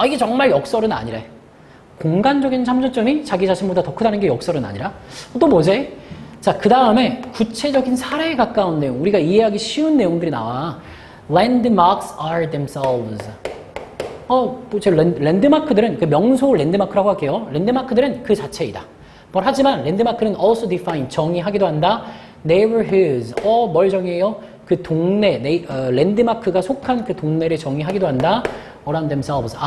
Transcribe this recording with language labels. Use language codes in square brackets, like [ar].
[ko] 이게 정말 역설은 아니래. 공간적인 참조점이 자기 자신보다 더 크다는 게 역설은 아니라 또 뭐지? 자, 그 다음에 구체적인 사례에 가까운 내용, 우리가 이해하기 쉬운 내용들이 나와. [en] Landmarks are themselves. [ko] 제 랜드마크들은, 그 명소 랜드마크라고 할게요. 랜드마크들은 그 자체이다. 하지만 랜드마크는 [en] also define, [ko] 정의하기도 한다. Neighborhoods, 뭘 정의해요? 그 동네, 랜드마크가 속한 그 동네를 정의하기도 한다. [en] around themselves.